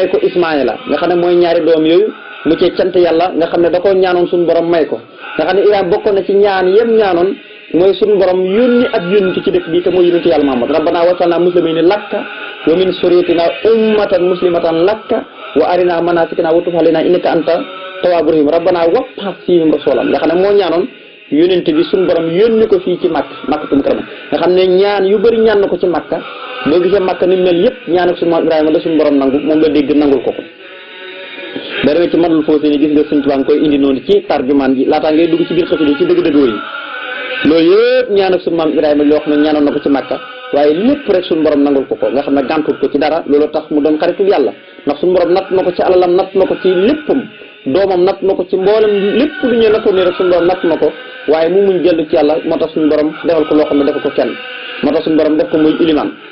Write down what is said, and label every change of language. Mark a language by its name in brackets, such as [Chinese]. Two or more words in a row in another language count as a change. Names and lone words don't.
[Wolof] ko ismaila nga xam ne mooy ñaari doom yooyu mu cee cant yàlla nga xam ne da koo ñaanoon suñu borom may ko nga xam ne Ibrahima bokkoon na ci ñaan yem ñaanoon mooy suñu borom yónni ak yónni ci dëkk bi te mooy yónni yàlla Muhammad [Arabic] ربنا واجعلنا مسلمين لك ومن ذريتنا أمة مسلمة لك و أرنا مناسكنا وتب علينا إنك أنت التواب الرحيم ربنا وابعث فيهم رسولا [Wolof] nga xam ne moo ñaanoon yónente bi suñu borom yónni ko fii ci Makkatul Mukarrama nga xam ne ñaan yu bëri ñaan na ko ci Makka boo gisee Makka ni mel yëpp ñaan ak suñu maam Ibrahima la suñu borom nangu moom la dégg nangul ko ba demee ci Matlabul Fawzayni gis nga Sëñ Tuubaa nga koy indi noonu ci tarjumaan ji laataa ngay dugg ci biir xasida ci dëgg-dëggoo yi loolu yëpp ñaan ak suñu maam Ibrahima loo xam ne ñaanoon na ko ci Makka waaye lépp rek suñu borom nangul ko nga xam ne gàntul ko ci dara loolu tax mu doon xaritu yàlla ndax suñu borom natt na ko ci alalam natt na ko ci léppam doomam natt na ko ci mboolem lépp lu ñu nattoon ne rek suñu borom natt na ko waaye mu muñ jël ci yàlla moo tax suñu borom defal ko loo xam ne defal ko kenn moo tax suñu borom def ko muy ilimaan